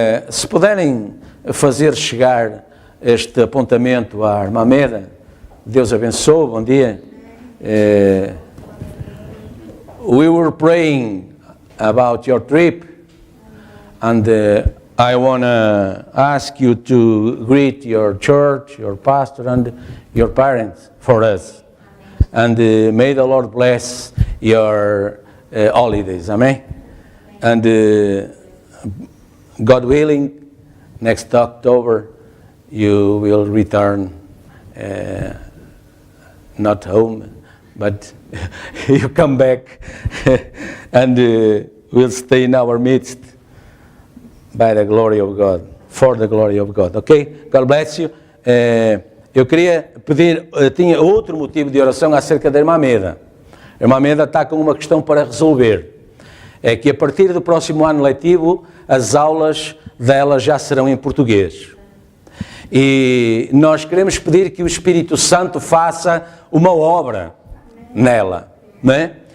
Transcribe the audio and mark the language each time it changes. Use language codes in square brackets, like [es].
[pt] Se puderem fazer chegar este apontamento à irmã Meda, Deus abençoe, bom dia. [en] We were praying about your trip, and I want to ask you to greet your church, your pastor, and your parents for us. And may the Lord bless your holidays, amen? And God willing, next October you will return, not home, but you come back and will stay in our midst by the glory of God, for the glory of God, okay? God bless you. [pt] Eu queria pedir, tinha outro motivo de oração acerca da irmã Meda. A irmã Meda está com uma questão para resolver. É que a partir do próximo ano letivo, as aulas dela já serão em português. E nós queremos pedir que o Espírito Santo faça uma obra nela, não é?